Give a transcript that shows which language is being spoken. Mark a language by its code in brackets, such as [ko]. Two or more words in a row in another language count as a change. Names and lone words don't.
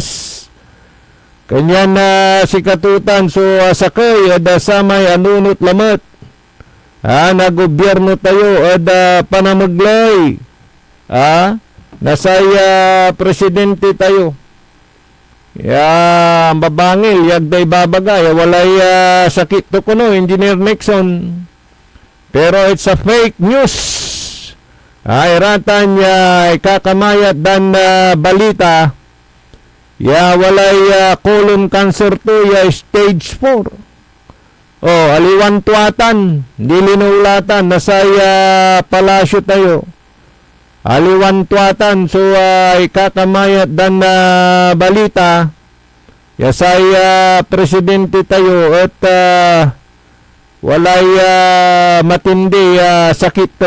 [mdh] Kanyan si katutan so sakay samay anunot lamat na gobyerno tayo panamaglay nasaya presidente tayo babangil yagday babagay walay sakit to kuno Engineer Nixon pero [en] it's a fake news [mdh] iratan ikakamayat dan balita walay [en] colon cancer [mdh] to stage 4 aliwan tuatan dilinulatan nasaya palasyo tayo aliwan tuatan so ikakamayat dan balita saya presidente tayo at walay matindi sakit to